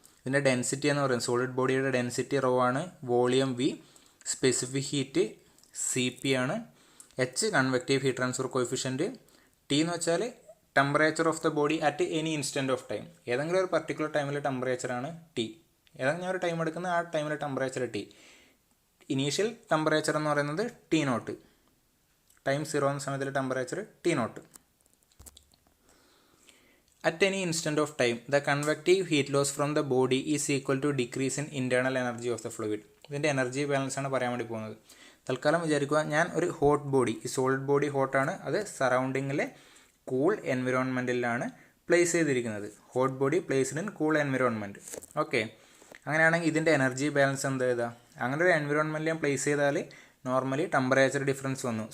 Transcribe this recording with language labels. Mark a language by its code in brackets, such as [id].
[ml] ഇതിൻ്റെ ഡെൻസിറ്റി എന്ന് പറയുന്നത്, സോളിഡ് ബോഡിയുടെ ഡെൻസിറ്റി റോ ആണ്, volume V, specific heat CP ആണ്, H convective heat transfer coefficient, T എന്ന് വെച്ചാൽ [en] Temperature of the body at any instant of time. [ml] ഏതെങ്കിലും ഒരു പർട്ടിക്കുലർ ടൈമിലെ ടെമ്പറേച്ചറാണ് T. ഏതെങ്കിലും ഒരു ടൈം എടുക്കുന്ന ആ ടൈമിലെ ടെമ്പറേച്ചർ T. ഇനീഷ്യൽ ടെമ്പറേച്ചർ എന്ന് പറയുന്നത് T0, ടൈം 0 എന്ന സമയത്തിലെ temperature T0. [en] At any instant of time, the convective heat loss from the body is equal to decrease in internal energy of the fluid. [ml] ഇതിൻ്റെ energy balance ആണ് പറയാൻ വേണ്ടി പോകുന്നത്. തൽക്കാലം വിചാരിക്കുക, ഞാൻ ഒരു ഹോട്ട് ബോഡി, ഈ സോളിഡ് ബോഡി ഹോട്ടാണ്, അത് സറൗണ്ടിങ്ങിലെ കൂൾ എൻവിറോൺമെൻറ്റിലാണ് പ്ലേസ് ചെയ്തിരിക്കുന്നത്. [en] Hot body placed in cool environment. [ml] Okay, അങ്ങനെയാണെങ്കിൽ ഇതിൻ്റെ എനർജി ബാലൻസ് എന്താ ചെയ്താൽ, അങ്ങനെ ഒരു എൻവിറോൺമെൻറ്റിൽ ഞാൻ പ്ലേസ് ചെയ്താൽ നോർമലി ടെമ്പറേച്ചർ ഡിഫറൻസ് വന്നു.